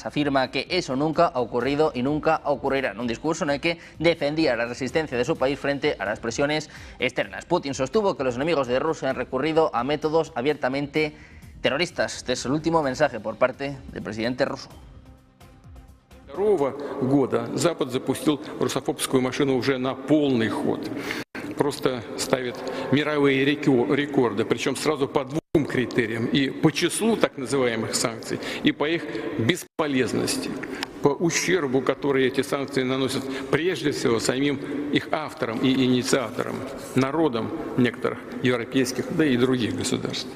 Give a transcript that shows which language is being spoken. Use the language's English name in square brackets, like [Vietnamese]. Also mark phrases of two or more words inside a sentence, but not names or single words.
[Spanish] Afirma que eso nunca ha ocurrido y nunca ocurrirá. En un discurso en el que defendía la resistencia de su país frente a las presiones externas. Putin sostuvo que los enemigos de Rusia han recurrido a métodos abiertamente terroristas. Este es el último mensaje por parte del presidente ruso. [Russian] 2022 года Запад запустил русофобскую машину уже на полный ход. Просто ставит мировые рекорды, причем сразу по двум критериям: и по числу так называемых санкций, и по их бесполезности, по ущербу, который эти санкции наносят прежде всего самим их авторам и инициаторам, народам некоторых европейских, да и других государств.